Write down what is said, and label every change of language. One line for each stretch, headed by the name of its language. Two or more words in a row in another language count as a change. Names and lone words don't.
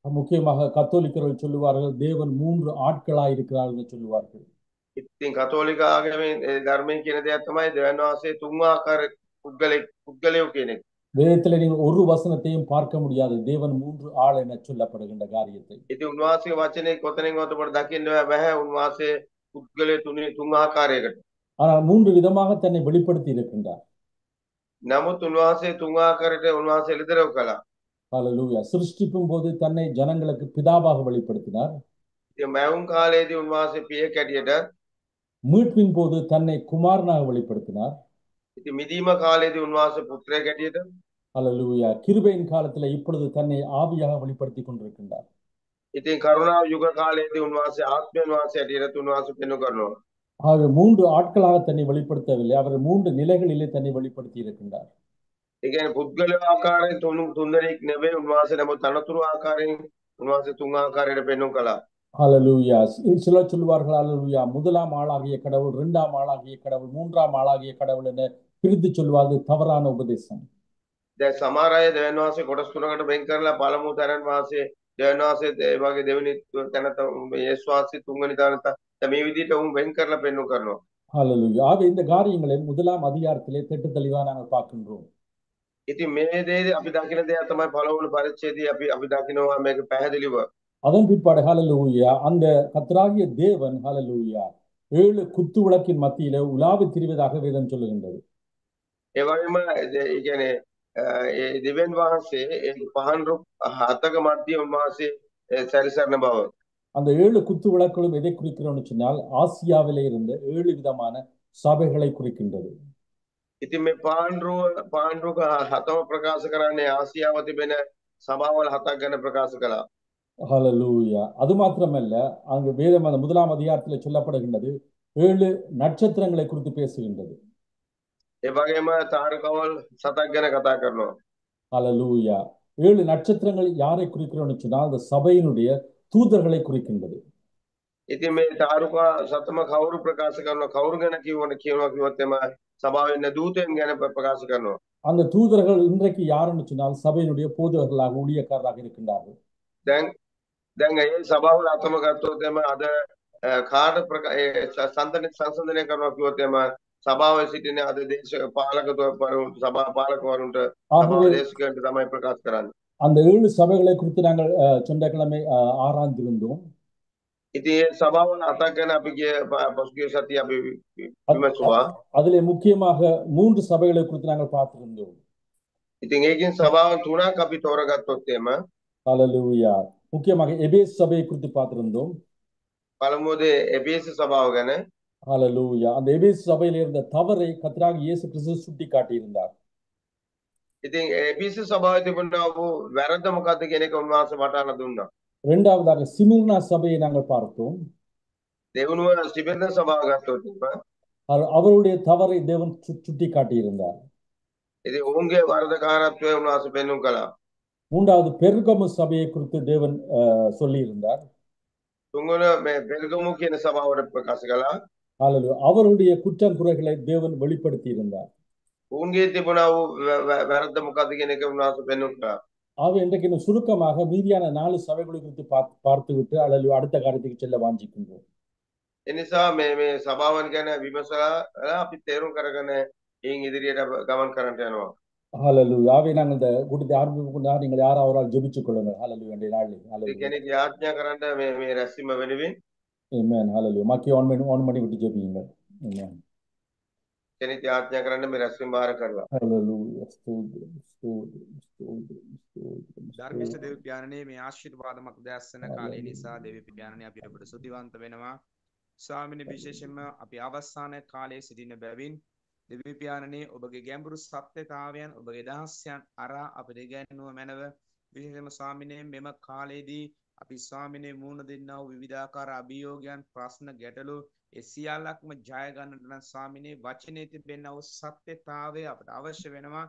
Tamil: முக்கியமாக கத்தோலிக்கர்கள் சொல்லுவார்கள் தேவன் 3 ஆட்களாய் இருக்கிறார்கள் என்று சொல்லுவார்கள்.
Sinhala: ඉතින් කතෝලික ආගමේ ධර්මයෙන් කියන දෙයක් තමයි දෙවියන් වහන්සේ තුන් ආකාර පුද්ගලයෝ කියන එක.
Tamil: வேதத்தில் நீங்கள் ஒரு வசனத்தையும் பார்க்க முடியாது தேவன் 3 ஆள் என சொல்லப்படுகின்ற காரியத்தை.
Sinhala: ඉතින් උන්වහන්සේගේ වචනේ කොතනින්වත් අපට දකින්න බෑ උන්වහන්සේ පුද්ගලයෝ තුන් ආකාරයකට.
Tamil: ஆனால் 3 விதமாக தன்னை வெளிப்படுத்தி இருக்கின்றார்.
Sinhala: නමුත් උන්වහන්සේ තුන් ආකාරයට උන්වහන්සේ එළිදරව් කළා.
Tamil: ஹalleluya. சிருஷ்டிப்பும் போது தன்னை ஜனங்களுக்கு பிதாவாக வெளிப்படுத்தினார்.
Sinhala: ඉතින් මෑවුම් කාලයේදී උන්වහන්සේ පියෙක් හැටියට,
Tamil: மீட்பின் போது தன்னை குமாரனாக வெளிப்படுத்தினார்.
Sinhala: ඉතින් මිදීම කාලයේදී උන්වහන්සේ පුත්‍රයෙක් හැටියට,
Tamil: ஹalleluya. கிருபையின் காலத்துல இப்பொழுது தன்னை ஆவியாக வெளிப்படுத்தி கொண்டிருக்கின்றார்.
Sinhala: ඉතින් කරුණාව යුග කාලයේදී උන්වහන්සේ ආත්මයන් වහන්සේ හැටියට උන්වහන්සේ පෙන්වු කරනවා.
Tamil: ஆக 3 ஆட்களாக தன்னை வெளிப்படுத்தவில்லை, அவர் 3 நிலைகளிலே தன்னை வெளிப்படுத்தி இருக்கின்றார்.
Sinhala: ඒ කියන්නේ පුද්ගල ආකාරයෙන් තුන් දෙනෙක් නෙවෙයි උන්වහන්සේ, නමුත් අනතුරු ආකාරයෙන් උන්වහන්සේ තුන් ආකාරයට පෙන්වු කළා.
Tamil: ஹalleluya. சிலர் சொல்வார்கள் ஹalleluya, முதலாம் ஆளாகிய கடவுள், இரண்டாம் ஆளாகிய கடவுள், மூன்றாம் ஆளாகிய கடவுள் என பிரித்து சொல்வது தவறான உபதேசம்.
Sinhala: දැන් සමහර අය දෙවියන් වහන්සේ කොටස් තුනකට වෙන් කරලා පළමු තැනන් වහන්සේ දෙවියන් වහන්සේ ඒ වගේ දෙවෙනි තැනත යේසුස් වහන්සේ තුන්වෙනි තැනත මේ විදිහට උන් වෙන් කරලා පෙන්වු කරනවා.
Tamil: ஹalleluya. ஆக இந்த காரியங்களை முதலாம் அதிகாரத்திலே திட்ட தெளிவாக நாங்கள் பார்க்கின்றோம்.
Sinhala: ඉතින් මේ දේදී අපි දකින දෙයක් තමයි පළවෙනි පරිච්ඡේදයේ අපි දකිනවා මේක පැහැදිලිව.
Tamil: அதன் பிற்பாடு ஹalleluya, அந்த கர்த்தராகிய தேவன் ஹalleluya 7 குத்து விளக்கின் மத்தியிலே உலாவி திரிவதாக வேதம் சொல்லுகின்றது.
Sinhala: ඒ වගේම ඒ කියන්නේ ඒ දෙවියන් වහන්සේ ඒ පහන් රුක් හතක මැදිය උන්වහන්සේ සැරිසරන බව.
Tamil: அந்த 7 குத்து விளக்குகளும் எதை குறிக்கிறோம்னு சொன்னால் ஆசியாவிலே இருந்த 7 விதமான சபைகளை குறிக்கின்றது.
Sinhala: ඉතින් මේ පහන් රුක් හතම ප්‍රකාශ කරන්නේ ආසියාව තිබෙන සභාවල් හතක් ගැන ප්‍රකාශ කළා.
Tamil: ஹalleluya. அது மாத்திரமல்ல, அங்கு வேதம் அந்த முதலாம் அதிகாரத்திலே சொல்லப்படுகின்றது 7 நட்சத்திரங்களை குறித்து பேசுகின்றது.
Sinhala: ඒ වගේම තාරකවල් සතක් ගැන කතා කරනවා.
Tamil: ஹalleluya. 7 நட்சத்திரங்கள் யாரை குறிக்கிறோம்னு சொன்னால் அந்த சபையினுடைய தூதர்களை குறிக்கின்றது.
Sinhala: ඉතින් මේ තාරුකා සතම කවුරු ප්‍රකාශ කරනවා, කවුරු ගැන කියනවා කිව්වොත් එම සභාවේ ඉන්න දූතයන් ගැන ප්‍රකාශ කරනවා.
Tamil: அந்த தூதர்கள் இன்றைக்கு யாருன்னு சொன்னால் சபையினுடைய போதகர்களாக ஊழியக்காரராக இருக்கின்றார்கள்.
Sinhala: දැන් ඒ සභාවල අතම ගත්තොත් එම අද කාට සංසන්දනය කරනවා කිව්වොත් එම සභාවේ සිටින අද දේශ පාලකවරුන්ට සභා පාලකවරුන්ට සභාව දේශකයන්ට තමයි ප්‍රකාශ කරන්නේ.
Tamil: அந்த 7 சபைகளை குறித்து நாங்கள் சென்ற கிழமை ஆராய்ந்திருந்தோம்.
Sinhala: ඉතින් ඒ සභාවල අතක් ගැන අපි පසුගිය සතියේ අපි විමසුවා.
Tamil: அதிலே முக்கியமாக 3 சபைகளை குறித்து நாங்கள் பார்த்திருந்தோம்.
Sinhala: ඉතින් ඒකෙන් සභාවන් තුනක් අපි තෝරගත්තොත් එම
Tamil: ஹalleluya. முக்கியமாக எபேசு சபையை குறித்து பார்த்திருந்தோம்.
Sinhala: පළමුවද එබේසු සභාව ගැන.
Tamil: ஹalleluya. அந்த எபேசு சபையில் இருந்த தவறை கர்த்தராகிய இயேசு கிறிஸ்து சுட்டி காட்டியிருந்தார்.
Sinhala: ඉතින් එබේසු සභාවේ තිබුණා වූ වැරද්ද මොකද්ද කියන එක උන්වහන්සේ වටහාලා දුන්නා.
Tamil: இரண்டாவதாக சிமிர்னா சபையை நாங்கள் பார்த்தோம்.
Sinhala: දෙවනුව සිබිර්න සභාව ගත්තොත්
Tamil: அவருடைய தவறை தேவன் சுட்டி காட்டியிருந்தார்.
Sinhala: ඉතින් ඔවුන්ගේ වරදකාරත්වය උන්වහන්සේ පෙන්වු කළා.
Tamil: மூன்றாவது பெர்கமு சபையை குறித்து தேவன் சொல்லியிருந்தார்.
Sinhala: තුන්වන මේ පෙර්ගමු කියන සභාවට ප්‍රකාශ කළා.
Tamil: ஹalleluya. அவருடைய குற்றம் குறைகளை தேவன் வெளிப்படுத்தி இருந்தார்.
Sinhala: ඔවුන්ගේ තිබුණා වූ වැරද්ද මොකද්ද කියන එක උන්වහන්සේ පෙන්වු කළා.
Tamil: ஆக இன்றைக்கு இன்னும் சுருக்கமாக மீதியான 4 சபைகளை குறித்து பார்த்துவிட்டு அல்லது அடுத்த காரியத்துக்கு செல்ல வாஞ்சிக்கின்றோம்.
Sinhala: එනිසා මේ සභාවන් ගැන විමසලා අපි තේරුම් කරගෙන ඊන් ඉදිරියට ගමන් කරන්න යනවා.
Tamil: ஹalleluya. ஆவே நாங்கள் இந்த கூட்டத்தை ஆரம்பிப்பதற்கு நீங்கள் யாராவது ஒரு ஆள் ஜெபித்துக் கொள்ளுங்கள். ஹalleluya. இந்த நாளில்
Sinhala: ඒ
Tamil: ஹalleluya.
Sinhala: කෙනෙක් යාඥා කරන්න මේ රැස්වීම වෙනුවෙන්
Tamil: ஆமென். ஹalleluya. மக்கி ஆன் பண்ணி விட்டு ஜெபியுங்கள். ஆமென்.
Sinhala: කෙනෙක් යාඥා කරන්න මේ රැස්වීම බාර කරලා.
Tamil: ஹalleluya. ஸ்தோத்திரம் ஸ்தோத்திரம் ஸ்தோத்திரம் ஸ்தோத்திரம்.
Sinhala: ධර්මිෂ්ඨ දේව පියාණනේ මේ ආශිර්වාදමක් දැස්සන කාලය නිසා දේව පියාණනේ අපි ඔබට ස්තුතිවන්ත වෙනවා. ස්වාමිනේ විශේෂයෙන්ම අපි අවසාන කාලයේ සිටින බැවින් දේව පියාණනේ ඔබගේ ගැඹුරු සත්‍යතාවයන් ඔබගේ දහස්යන් අරා අපට ඉගැන්වුව මැනව. විශේෂයෙන්ම ස්වාමිනේ මෙම කාලයේදී අපි ස්වාමිනේ මුණ දෙන්නා වූ විවිධාකාර අභියෝගයන් ප්‍රශ්න ගැටලු ඒ සියල්ලක්ම ජය ගන්නට නම් ස්වාමිනේ වචනේ තිබෙනා වූ සත්‍යතාවය අපට අවශ්‍ය වෙනවා.